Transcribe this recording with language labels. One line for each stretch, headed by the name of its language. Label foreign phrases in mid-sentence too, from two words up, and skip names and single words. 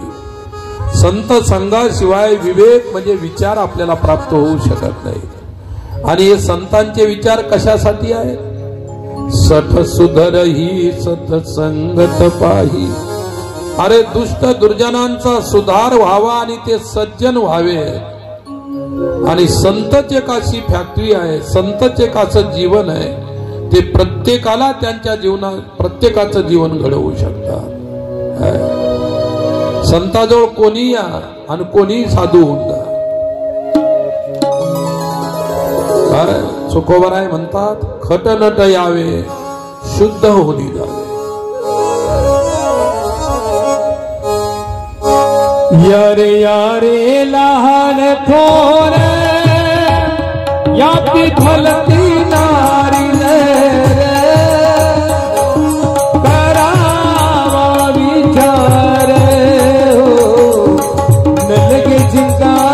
Marathi: संत संघाशिवाय विवेक म्हणजे विचार आपल्याला प्राप्त होऊ शकत नाही. आणि हे संतांचे विचार कशासाठी आहेत?
Awadhi: सठ सुधर ही सतसंगत पाही.
Marathi: अरे दुष्ट दुर्जनांचा सुधार व्हावा आणि ते सज्जन व्हावे. आणि संतच एक अशी फॅक्टरी आहे, संतच एक असं जीवन आहे, ते प्रत्येकाला त्यांच्या जीवनात प्रत्येकाचं जीवन घडवू शकतात. संताजवळ कोणी या आणि कोणी साधू होऊन जा. सुखोबराय म्हणतात, खट नट यावे शुद्ध होनी जावे. यारे यारे लहान थोर याती भलती नारी करावा विचार न लगे चिंता